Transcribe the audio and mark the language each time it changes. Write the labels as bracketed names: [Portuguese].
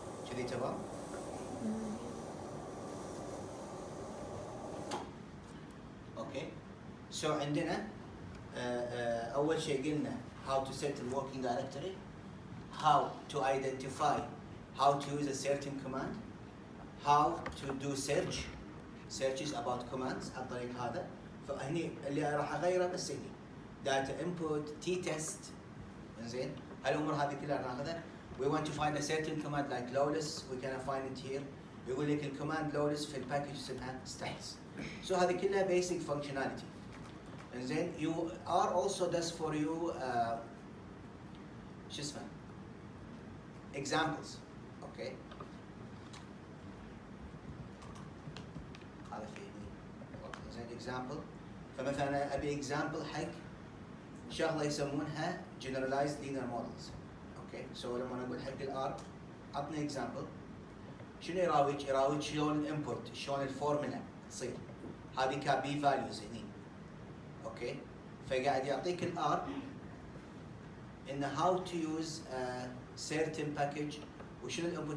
[English] كذي تمام؟ Okay so عندنا اول شيء قلنا how to set the working directory, how to identify how to use a certain command, how to do searches about commands عن طريق هذا. [Arabic] فهني اللي راح اغيره بس هني data input t test. انزين هالامور هذه كلها ناخذها. [English] we want to find a certain command like lowless, we can find it here. [Arabic] يقول لك الكوماند lowless في الباكج اسمها stats. [English] so هذه كلها basic functionality. انزين you are also does for you شو اسمه examples. اوكي هذا example. [Arabic] فمثلا ابي example حق شغله يسمونها generalized linear models. اوكي سو لما اقول حق الار عطني example شنو يراويك؟ يراويك شلون الانبوت، شلون الفورمولا تصير. هذه كبي فاليوز هني. اوكي فقاعد يعطيك الار ان how to use a certain package وشنو الانبوت.